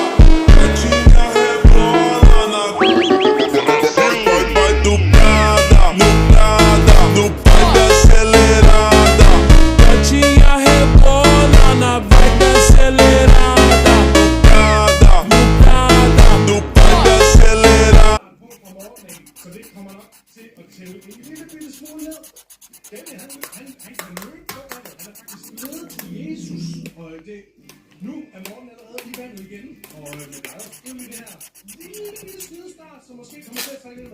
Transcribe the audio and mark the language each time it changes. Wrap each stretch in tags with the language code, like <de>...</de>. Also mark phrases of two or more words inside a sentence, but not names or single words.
<pt>Gatinha rebola na vai do Prada, no vibe acelerada. Gatinha rebola na vibe acelerada. No vibe acelerada.</pt> <da>Så det kommer nok til at tælle en lille bitte smule ned. Denne, han kan jo ikke gå af det. Han er faktisk nede til Jesus. Og det, nu er Morten allerede i vandet igen. Og men der er jo selvfølgelig det her lille skidestart, som måske kommer til at trække ind.</da>